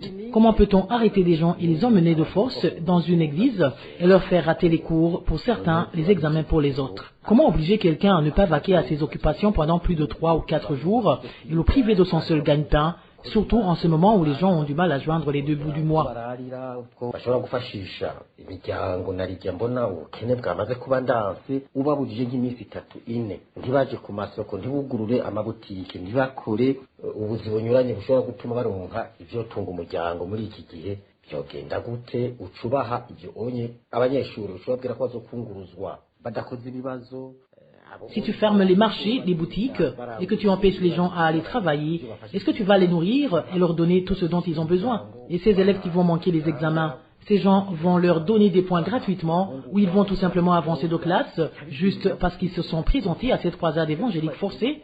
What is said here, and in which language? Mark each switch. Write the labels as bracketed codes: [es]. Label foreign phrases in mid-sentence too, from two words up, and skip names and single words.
[fr] Comment peut-on arrêter des gens et les emmener de force dans une église et leur faire rater les cours pour certains, les examens pour les autres? Comment obliger quelqu'un à ne pas vaquer à ses occupations pendant plus de 3 ou 4 jours et le priver de son seul gagne-pain, surtout en ce moment où les gens ont du mal à joindre les 2 bouts du mois? [rn] Bashobora gufashisha imiryango narijya mbona ubukene bwamaze kuba ndanse ubabujije nk'iminsi 3-4 ntibaje ku masoko ntibugurure amabutike ntibakore ubuzi bunyuranye bushobora gutuma baronka ivyo tunga umuryango muri iki gihe byogenda gute ucubaha ibyo onye abanyeshuri ushobora ko bazokunguruzwa badakoze ibibazo. [fr] Si tu fermes les marchés, les boutiques, et que tu empêches les gens à aller travailler, est-ce que tu vas les nourrir et leur donner tout ce dont ils ont besoin? Et ces élèves qui vont manquer les examens, ces gens vont leur donner des points gratuitement ou ils vont tout simplement avancer de classe juste parce qu'ils se sont présentés à cette croisade évangélique forcée?